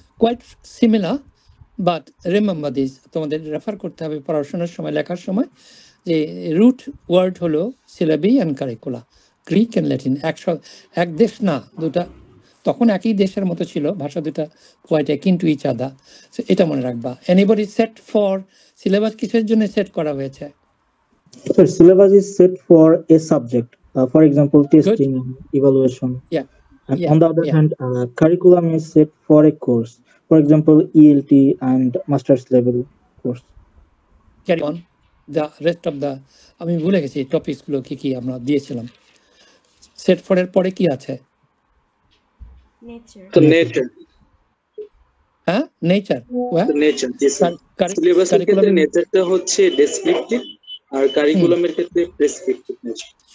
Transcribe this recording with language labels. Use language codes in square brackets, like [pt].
[en] Quite similar, but remember this. [bn] তোমাদের refer করতে হবে পড়াশোনার সময়, লেখার সময়, যে রুট ওয়ার্ড হলো সিলাবি and curricula, Greek and Latin. এক দেশ না, দুটা, তখন একই দেশের মতো ছিল, ভাষা দুটা [en] Quite akin to each other. [bn] So এটা মনে রাখবা। এনিবডি সেট ফর সিলেবাস কিসের জন্য সেট করা হয়েছে? [en] Sir, syllabus is set for a subject. For example, testing, evaluation. Yeah. And Yeah, on the other yeah. hand, curriculum is set for a course. For example, ELT and master's level course. Carry on. The rest of the, [bn] আমি ভুলে গেছি টপিকসগুলো কি কি আমরা দিয়েছিলাম। Set for এর পরে কি আছে? [en] Nature. [bn] তো নেচার, হ্যাঁ, নেচার। নেচার, জি স্যার। সিলেবাসের ক্ষেত্রে নেচারটা হচ্ছে ডেসক্রিপটিভ আর কারিকুলামের ক্ষেত্রে প্রেসক্রিপটিভ নেচার।